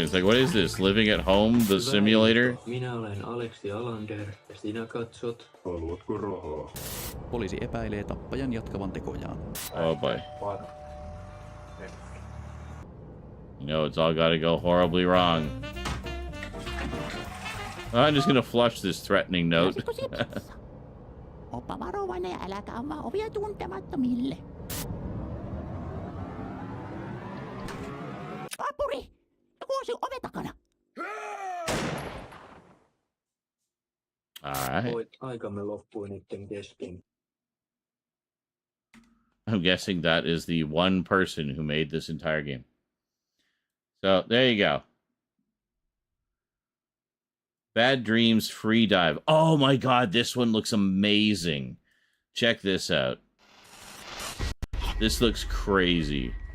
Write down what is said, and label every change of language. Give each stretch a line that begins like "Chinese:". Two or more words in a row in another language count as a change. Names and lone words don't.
English: It's like, what is this? Living at Home, the simulator?
Finnish: Minä olen Aleksi Alander ja sinä katsot. Haluatko rahaa? Poliisi epäilee tappajan jatkavan tekojaan.
English: Oh boy. You know, it's all gotta go horribly wrong. I'm just gonna flush this threatening note.
Finnish: Oppa varovainen ja äläkä avaa ovia tuntemattomille. Apuri! Joku on sinun oven takana.
English: Alright.
Finnish: Aikamme loppui niiden kesken.
English: I'm guessing that is the one person who made this entire game. So, there you go. Bad Dreams Free Dive. Oh my god, this one looks amazing. Check this out. This looks crazy.